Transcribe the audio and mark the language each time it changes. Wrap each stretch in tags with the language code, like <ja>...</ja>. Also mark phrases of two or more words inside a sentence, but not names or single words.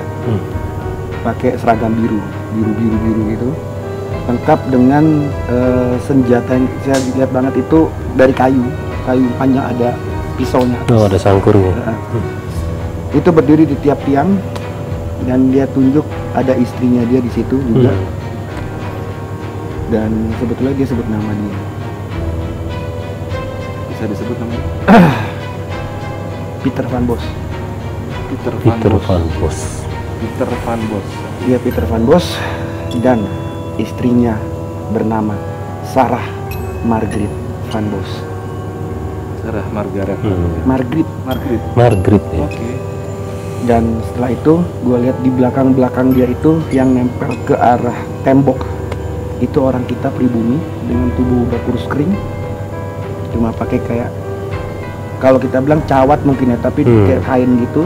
<id>Pakai seragam biru gitu, lengkap dengan senjata yang saya lihat banget itu dari kayu panjang, ada pisaunya. Oh, ada sangkurnya. Itu berdiri di tiap tiang dan dia tunjuk ada istrinya dia di situ juga. Dan sebetulnya dia sebut nama dia. Bisa disebut namanya? Peter Van Bos. Peter Van Bos. Peter Van Bos. Dia Peter Van Bos dan istrinya bernama Sarah Margaret Van Bos. Sarah Margaret. Margaret Ya. Oke. Dan setelah itu gue lihat di belakang dia itu yang nempel ke arah tembok itu orang kita pribumi dengan tubuh berkurus kering, cuma pakai kayak kalau kita bilang cawat mungkin ya, tapi kayak kain gitu.</id>